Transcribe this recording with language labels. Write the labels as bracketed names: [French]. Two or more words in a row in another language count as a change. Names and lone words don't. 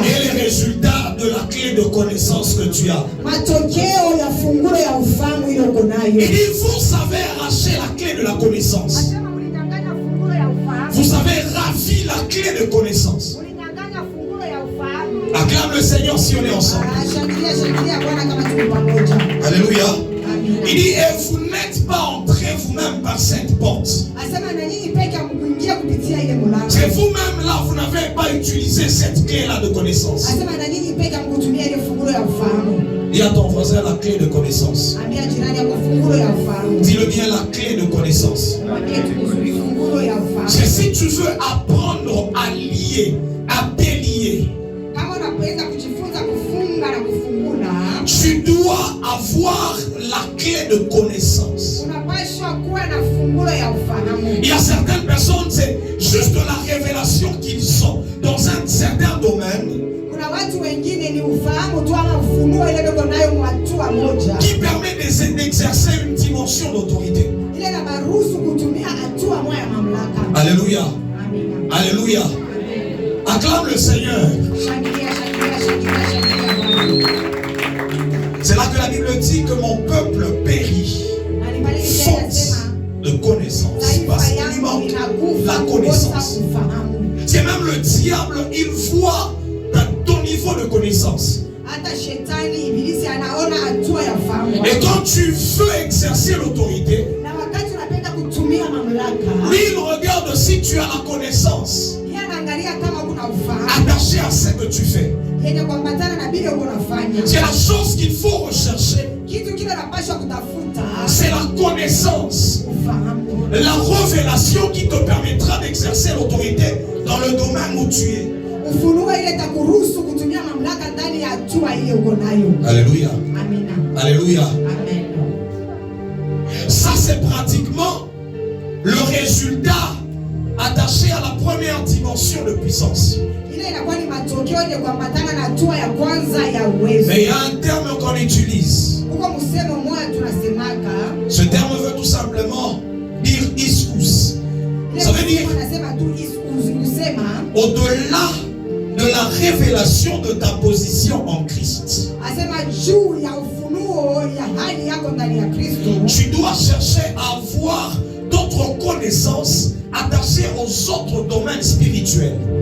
[French] et les résultats de la clé de connaissance que tu as. [Swahili] Matokeo ya fungulo ya ufahamu ile uko nayo. [French] Il dit, vous avez arraché la clé de la connaissance. [Swahili] Asema mlidanganya fungulo ya ufahamu. [French] Vous avez ravi la clé de connaissance. [Swahili] Mlidanganya fungulo ya ufahamu. [French] Acclame le Seigneur si on est ensemble. [Swahili] Shangilia Bwana kama tuko pamoja. [French] Alléluia. [Swahili] Amina. [French] Il dit, et vous n'êtes pas entrés vous-même par cette porte. [Swahili] Asema na nyinyi peke hamkuingia kupitia ile mlango. [French] C'est vous-même là, vous n'avez pas utilisé cette clé-là de connaissance. [Swahili] Asema na nyinyi peke hamkutumia ile fungulo ya ufahamu. [French] Dis à ton voisin la clé de connaissance. [Swahili] Ambia jirani yako fungulo ya ufahamu. [French] Dis-le bien, la clé de connaissance. [Swahili] Mwambie tu fungulo ya ufahamu. [French] C'est si tu veux apprendre à lier, à délier, [Swahili] Kama unapenda kujifunza kufunga na kufungula, [French] tu dois avoir la clé de connaissance. [Swahili] unapaswa kuwa na fungulo ya ufahamu. [French] Il y a certaines personnes, c'est juste la révélation qu'ils ont dans un certain domaine [Swahili] Kuna watu wengine ni ufahamu tu ama ufunuo ile ndio nayo hatua moja. [French] qui permet d'exercer une dimension d'autorité. [Swahili] Ile na baruhusu kutumia hatua moja ya mamlaka. [French] Alléluia. [Swahili] Amina. [French] Alléluia. Acclame le Seigneur. [Swahili] Shangilia Bwana. [French] C'est là que la Bible dit que mon peuple périt [Swahili] Na nibaliki tena [French] faute [Swahili] sema [French] de connaissance. Parce [Swahili] taifa [French] qu'il lui [Swahili] yangu [French] manque [Swahili] inakufa [French] la [Swahili] kukosa [French] connaissance. [Swahili] ufahamu. [French] C'est même le diable, il voit ton niveau de connaissance. [Swahili] Hata shetani ibilisi anaona hatua ya ufahamu. [French] Et quand tu veux exercer l'autorité, [Swahili] Na wakati unapenda kutumia mamlaka, [French] lui il regarde si tu as la connaissance [Swahili] yeye anaangalia kama kuna ufahamu. [French] attachée à ce que tu fais. [Swahili] yenye kuambatana na bile uko unafanya. [French] C'est la chose qu'il faut rechercher. [Swahili] Kitu kile unapaswa kutafuta. [French] C'est la connaissance. [Swahili] Ufahamu. [French] La révélation qui te permettra d'exercer l'autorité dans le domaine où tu es. [Swahili] Ufunuo ile itakuruhusu kutumia mamlaka ndani ya hatua ile uko nayo. [French] Alléluia. [Swahili] Amina. [French] Alléluia. Amen. Ça c'est pratiquement le résultat attaché à la première dimension de puissance. [Swahili] Ile inakuwa ni matokeo ile kuambatana na hatua ya kwanza ya uwezo. [French] Mais il y a un terme qu'on utilise. [Swahili] Uko msemo mmoja tunasemaka. [French] Ce terme veut tout simplement dire iskous. Ça veut dire au-delà de la révélation de ta position en Christ. Tu dois chercher à avoir d'autres connaissances attachées aux autres domaines spirituels.